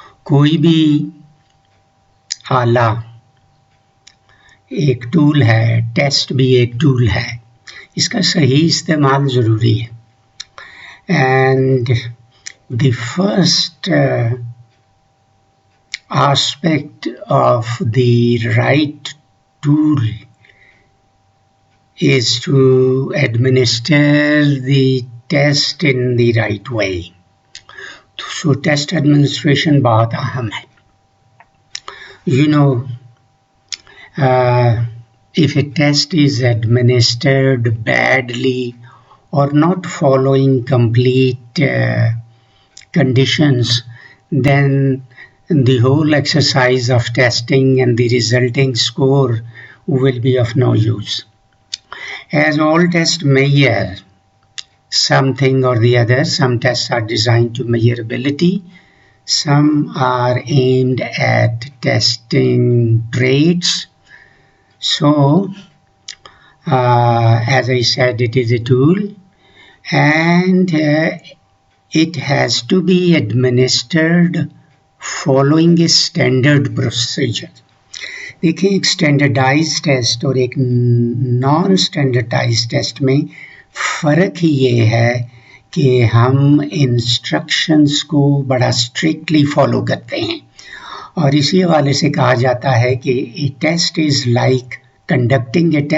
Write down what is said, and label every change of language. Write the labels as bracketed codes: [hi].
[ur] کوئی بھی آلہ ایک ٹول ہے، ٹیسٹ بھی ایک ٹول ہے، اس کا صحیح استعمال ضروری ہے. [en] And the first aspect of the right tool is to administer the test in the right way. [ur] So test administration بہت اہم ہے. [en] If a test is administered badly or not following complete conditions, then the whole exercise of testing and the resulting score will be of no use. As all tests measure something or the other, some tests are designed to measure ability, some are aimed at testing traits. So, as I said, it is a tool and it has to be administered following a standard procedure. [ur] دیکھیں ایک standardise test اور ایک naan standardise test میں فرق ہی یہ ہے کہ ہم انسٹرکشنز کو بڑا اسٹرکٹلی فالو کرتے ہیں، اور اسی حوالے سے کہا جاتا ہے کہ [en] a test is like conducting